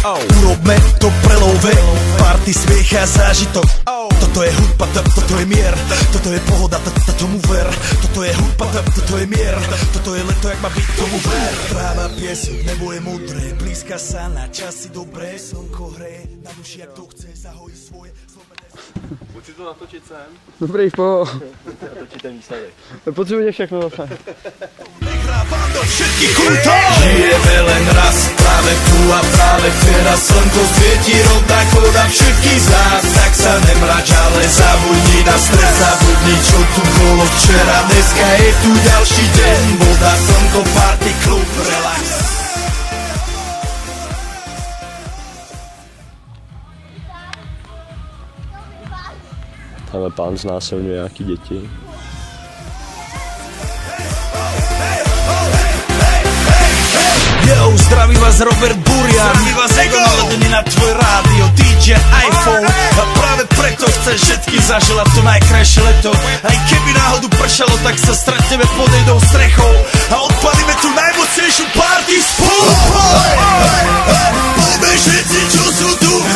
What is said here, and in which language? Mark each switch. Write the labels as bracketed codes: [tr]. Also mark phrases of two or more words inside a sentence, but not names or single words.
[sk] Urobme to pre [en] love, party, [sk] smiech a zážitok. Toto je hudba, toto je mier, toto je pohoda, tomu ver. Toto je hudba, toto je mier, toto je leto, jak má byť, tomu ver. Tráva, piesok, nebo je modré, blízka sa na časy dobré. Slnko hreje, na duši jak to chce, zahojí svoje. [cs] Pojď si to natočit sem. Dobrý, Natočit ten výsledek. potřebujete všechno zase. [sk] Nehrávam do všetkých kútov. Žijeme len raz, práve tu a práve teraz. Slnko svieti rovnako na všetkých z nás. Tak sa nemrač, ale zabudni na stres. Zabudni, čo tu bolo včera. Dneska je tu ďalší deň. Voda, slnko, party, klub, relax. [cs] Tamhle pán znásilňuje nějaký děti. [sk] Yo, zdraví vás Robert Burian. Zdraví vás Ego, naladený na tvoj rádio DJ iPhone. A práve preto chceš všetky zaželať to najkrajšie leto. Aj keby náhodu pršalo, tak sa stretneme pod jednou strechou a odpalíme tu najmocnejšiu party spolu. Poďme všetci, čo sú tu.